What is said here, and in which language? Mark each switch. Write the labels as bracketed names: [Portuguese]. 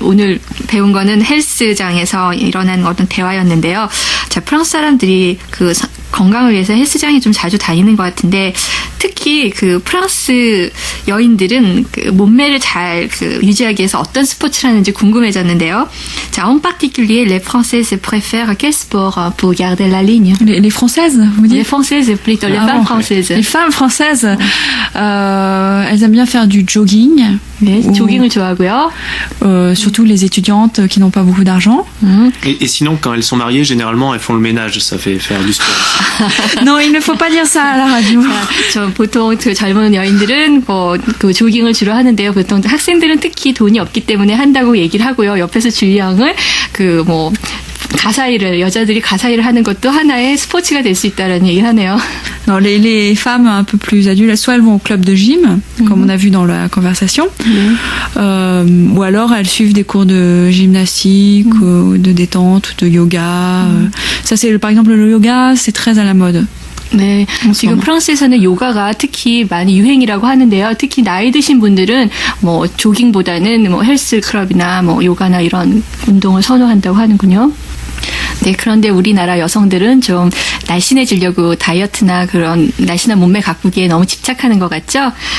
[Korean] 오늘 배운 거는 헬스장에서 일어난 어떤 대화였는데요. 자, 프랑스 사람들이 그 건강을 위해서 헬스장에 좀 자주 다니는 것 같은데 특히 그 프랑스 여인들은 그 몸매를 잘 그 유지하기 위해서 어떤 스포츠를 하는지 궁금해졌는데요. [French] 자, en particulier, les Françaises préfèrent quel sport pour garder la ligne? Les Françaises, vous dites? Les Françaises plutôt, les femmes françaises. Les femmes françaises, elles aiment bien faire du jogging. [Korean] 네, 조깅을 좋아하고요. [French] Surtout les étudiantes qui n'ont pas beaucoup d'argent. Et sinon, quand elles sont mariées, généralement, elles font le ménage, ça fait faire du sport. Non, il ne faut pas dire ça à la radio. [Korean] 저 보통 그 젊은 여인들은 뭐 그 조깅을 주로 하는데요. 보통 학생들은 특히 돈이 없기 때문에 한다고 얘기를 하고요. 옆에서 주의양을 그 뭐 가사일을 여자들이 가사일을 하는 것도 하나의 스포츠가 될 수 있다라는 얘기를 하네요. [French] Non, les femmes un peu plus adultes, soit elles vont au club de gym, comme on a vu dans la conversation, ou alors elles suivent des cours de gymnastique, de détente, de yoga. Ça, c'est par exemple le yoga, c'est très à la mode. [Korean] 네, 지금 프랑스에서는 요가가 특히 많이 유행이라고 하는데요. 특히 나이 드신 분들은 뭐 조깅보다는 뭐 헬스 클럽이나 뭐 요가나 이런 운동을 선호한다고 하는군요. 네, 그런데 우리나라 여성들은 좀 날씬해지려고 다이어트나 그런 날씬한 몸매 가꾸기에 너무 집착하는 것 같죠?